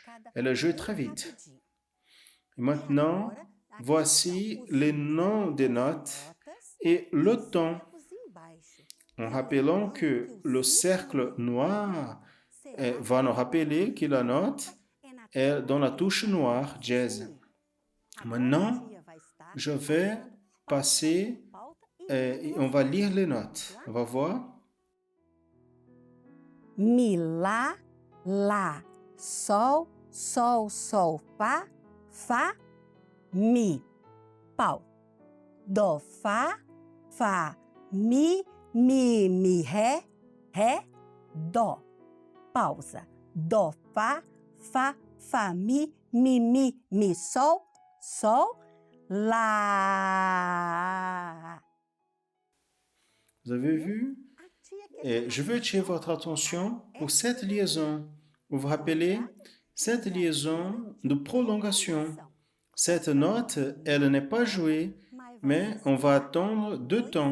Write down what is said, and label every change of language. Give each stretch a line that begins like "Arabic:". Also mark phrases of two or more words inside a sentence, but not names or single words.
French: Elle est jouée très vite. Et maintenant, voici les noms des notes et le temps, en rappelant que le cercle noir va nous rappeler que la note est dans la touche noire, jazz. Maintenant, je vais passer et on va lire les notes. On va voir. Mi, lá, sol, sol, sol, fa, mi, pausa. Do, fa, mi, ré, dó, pausa. Do, fa, mi, sol, lá. Vous avez vu? Et je veux attirer votre attention pour cette liaison. Vous vous rappelez? Cette liaison de prolongation. Cette note, elle n'est pas jouée, mais on va attendre 2 temps.